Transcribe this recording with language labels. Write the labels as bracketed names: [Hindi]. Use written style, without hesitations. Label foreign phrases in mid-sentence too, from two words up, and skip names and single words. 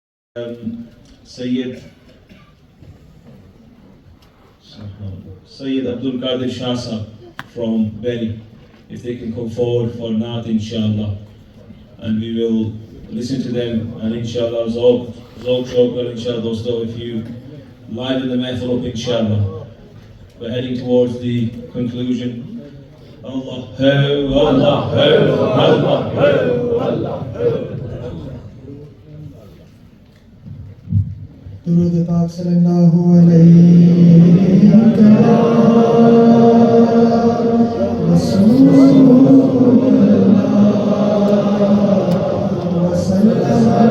[English] Sayyid Abdul Qadir Shah Sahab from Berry, if they can come forward for Naat, inshallah, and we will listen to them, and inshallah, Zawq Shawkar, inshallah, dosto, if you liven the mehfil up, inshallah. We're heading towards the conclusion. [Arabic] الله هو، الله هو، الله هو، الله هو. [Urdu] درود پاک [Arabic] صلی اللہ علیہ رسول اللہ وسلم